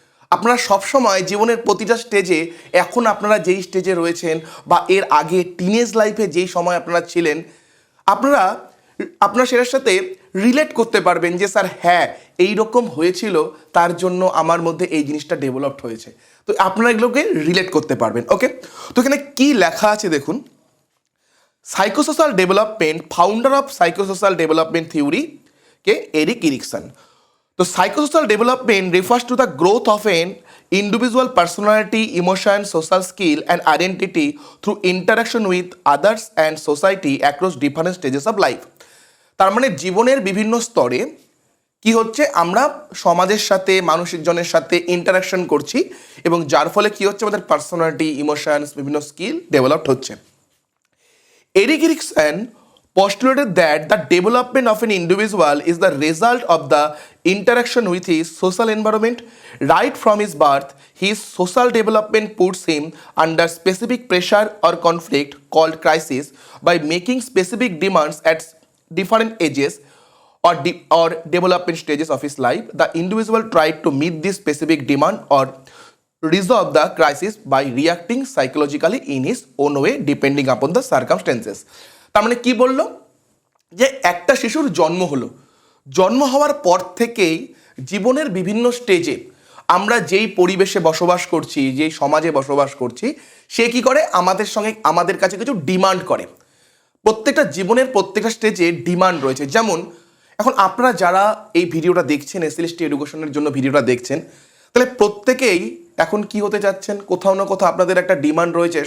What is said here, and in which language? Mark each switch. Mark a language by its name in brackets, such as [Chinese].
[Bangla] আপনারা সবসময় জীবনের প্রতিটা স্টেজে, এখন আপনারা যেই স্টেজে রয়েছেন বা এর আগে টিনেজ লাইফে যেই সময় আপনারা ছিলেন, আপনারা সেটার সাথে রিলেট করতে পারবেন যে স্যার হ্যাঁ এইরকম হয়েছিল, তার জন্য আমার মধ্যে এই জিনিসটা ডেভেলপড হয়েছে। তো আপনারা এগুলোকে রিলেট করতে পারবেন। ওকে, তো এখানে কি লেখা আছে দেখুন। Psychosocial development, founder of psychosocial development theory K Eric Ericsson. [English] তো psychosocial development refers to the growth of an individual personality, emotion, social skill and identity through interaction with others and society across different stages of life. [Bangla] তার মানে জীবনের বিভিন্ন স্তরে কি হচ্ছে, আমরা সমাজের সাথে, মানুষজনের সাথে ইন্টারাকশন করছি এবং যার ফলে কি হচ্ছে, আমাদের পার্সোনালিটি, ইমোশনস, বিভিন্ন স্কিল ডেভেলপড হচ্ছে। [English] Erik Erikson postulated that the development of an individual is the result of the interaction with his social environment. Right from his birth, his social development puts him under specific pressure or conflict called crisis. By making specific demands at different ages or development stages of his life, the individual tried to meet this specific demand or resolve the crisis by reacting psychologically in his own way depending upon the circumstances. [Bangla] তার মানে কি বললো, যে একটা শিশুর জন্ম হলো, জন্ম হওয়ার পর থেকেই জীবনের বিভিন্ন স্টেজে আমরা যেই পরিবেশে বসবাস করছি, যেই সমাজে বসবাস করছি, সে কি করে আমাদের সঙ্গে, আমাদের কাছে কিছু ডিমান্ড করে। প্রত্যেকটা জীবনের প্রত্যেকটা স্টেজে ডিমান্ড রয়েছে। যেমন এখন আপনারা যারা এই ভিডিওটা দেখছেন, এসএলএসটি এডুকেশনের জন্য ভিডিওটা দেখছেন, তাহলে প্রত্যেকেই এখন কি হতে যাচ্ছেন, কোথাও না কোথাও আপনাদের একটা ডিমান্ড রয়েছে।